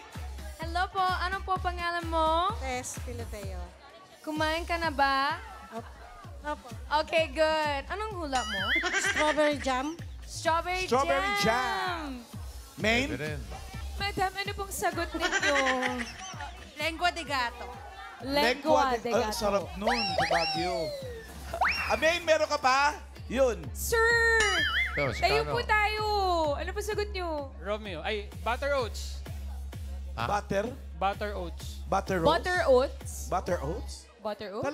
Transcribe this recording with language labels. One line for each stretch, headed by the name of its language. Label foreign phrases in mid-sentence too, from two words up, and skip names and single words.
Filipino: Hello po, ano po pangalan mo? Tess Piloteo. Kumain ka na ba? Opo.
English: Okay, good.
Filipino: Anong hula mo?
English: Strawberry jam. Strawberry, Strawberry jam. Main?
Filipino: Pwede rin. Madam, ano pong sagot ninyo? Lengua de gato. Lengua de gato. Sarap nun, sa Baguio. Main, meron ka pa? Yun. Sir! Ito, si Tayo Kano. po tayo. Ano po sagot nyo?
English: Romeo. Ay, butter oats. Butter? Butter oats. Butter roast? Butter oats? Butter oats? Butter oats?